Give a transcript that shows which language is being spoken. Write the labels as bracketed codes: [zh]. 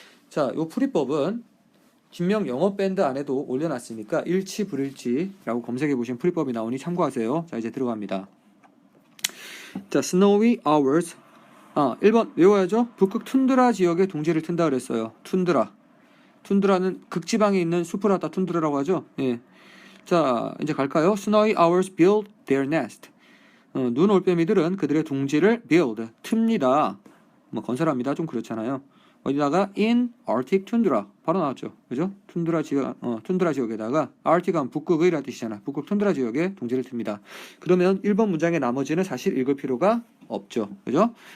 [ko] 자, 요 풀이법은 김명 영어 밴드 안에도 올려놨으니까 일치 불일치라고 검색해 보시면 풀이법이 나오니 참고하세요. 자, 이제 들어갑니다. 자, [en] snowy hours. [ko] 1번 외워야죠. 북극 툰드라 지역에 둥지를 튼다 그랬어요. 툰드라는 극지방에 있는 숲을 갖다 툰드라라고 하죠. 예. 자, 이제 갈까요? [en] Snowy owls build their nest. [ko] 눈 올빼미들은 그들의 둥지를 build, 틉니다. 뭐 건설합니다. 좀 그렇잖아요. 어디다가 [en] in Arctic tundra [ko] 바로 나왔죠. 그죠? 툰드라 지역에다가 Arctic은 북극의라는 뜻이잖아. 북극 툰드라 지역에 둥지를 틉니다. 그러면 1번 문장의 나머지는 사실 읽을 필요가 없죠. 그죠?